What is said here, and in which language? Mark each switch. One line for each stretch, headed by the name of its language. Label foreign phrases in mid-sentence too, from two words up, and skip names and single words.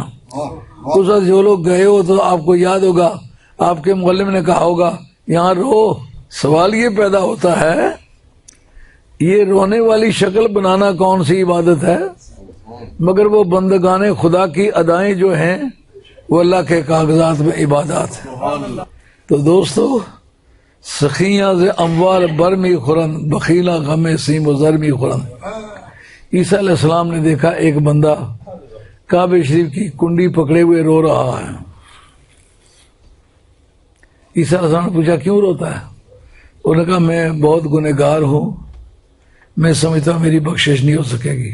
Urdu: اس وقت جو لوگ گئے ہو تو آپ کو یاد ہوگا آپ کے معلم نے کہا ہوگا یہاں رو. سوال یہ پیدا ہوتا ہے یہ رونے والی شکل بنانا کون سی عبادت ہے؟ مگر وہ بندگان خدا کی ادائیں جو ہیں وہ اللہ کے کاغذات میں عبادات ہیں. تو دوستو،
Persian: سخیاں ز اموال برمی خورن، بخیلا غم سیم و زرمی خورن.
Urdu: عیسیٰ
Arabic: علیہ السلام
Urdu: نے دیکھا ایک بندہ کعبہ شریف کی کنڈی پکڑے ہوئے رو رہا ہے. عیسیٰ
Arabic: علیہ السلام
Urdu: نے پوچھا کیوں روتا ہے؟ انہوں نے کہا میں بہت گنہگار ہوں، میں سمجھتا ہوں میری بخشش نہیں ہو سکے گی.